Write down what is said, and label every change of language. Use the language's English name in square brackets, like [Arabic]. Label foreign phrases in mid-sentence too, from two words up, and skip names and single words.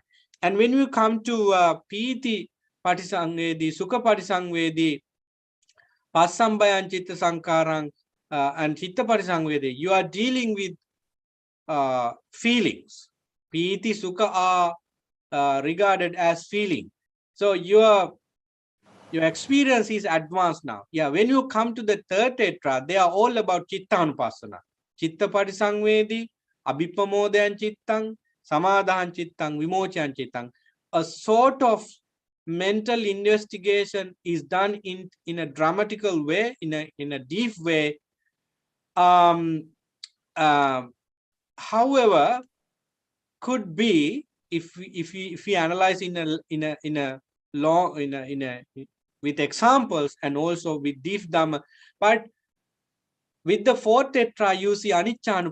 [English] And when you come to [Pali] piti patisangvedi, sukha patisangvedi, passambayan chitta sankarang, and chitta patisangvedi, [English] you are dealing with feelings. [Pali] Piti, sukha [English] are regarded as feeling. So your experience is advanced now. Yeah, when you come to the third tetra, they are all about chittanupassana. [Pali] Chitta patisangvedi, abhipamodayan chittang, samadhan chittang, vimochayan chittang. [English] A sort of mental investigation is done in a dramatical way, in a deep way. However, could be if we analyze in a long with examples and also with deep dhamma, but with the fourth tetra you see aniccanupassi.